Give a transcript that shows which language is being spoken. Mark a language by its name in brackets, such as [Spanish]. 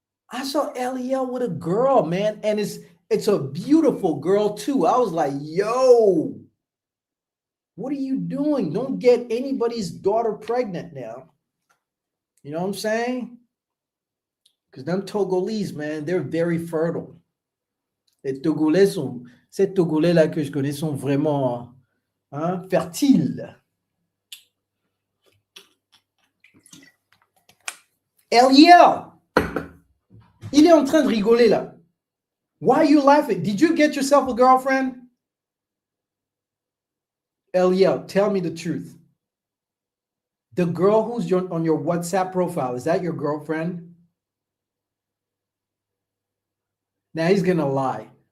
[English] I saw Eliel with a girl, man, and it's a beautiful girl too. I was like, yo, what are you doing? Don't get anybody's daughter pregnant now. You know what I'm saying? Because them Togolese, man, they're very fertile. [French] Les Togolais sont, ces Togolais-là que je connais sont vraiment fertiles. Eliel, il est en train de rigoler là. [English] Why are you laughing? Did you get yourself a girlfriend? Eliel, tell me the truth. The girl who's on your WhatsApp profile, is that your girlfriend? Now he's going to lie.